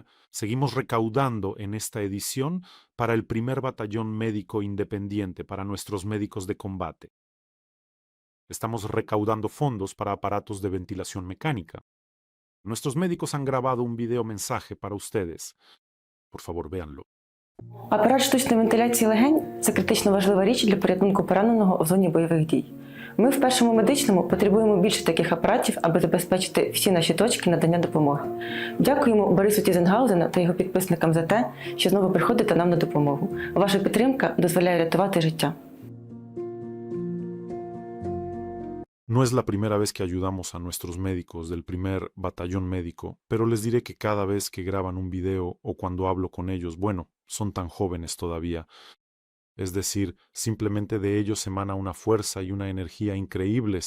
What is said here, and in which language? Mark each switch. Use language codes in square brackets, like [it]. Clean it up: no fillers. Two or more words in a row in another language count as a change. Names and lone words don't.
[es] Seguimos recaudando en esta edición para el primer batallón médico independiente, para nuestros médicos de combate. Estamos recaudando fondos para aparatos de ventilación mecánica. Nuestros médicos han grabado un video mensaje para ustedes. Por favor, véanlo. [uk] Апарат штучної вентиляції легень це критично важлива річ для порятунку пораненого у зоні бойових дій. Ми в першому медичному потребуємо більше таких апаратів, аби забезпечити всі наші точки надання допомоги. Дякуємо Борису Тізенгаузену та його підписникам за те, що знову приходите нам на допомогу. Ваша підтримка дозволяє рятувати життя. [es] No es la primera vez que ayudamos a nuestros médicos del primer batallón médico, pero les diré que cada vez que graban un video o cuando hablo con ellos, bueno, son tan jóvenes todavía. Es decir, simplemente de ellos emana una fuerza y una energía increíbles.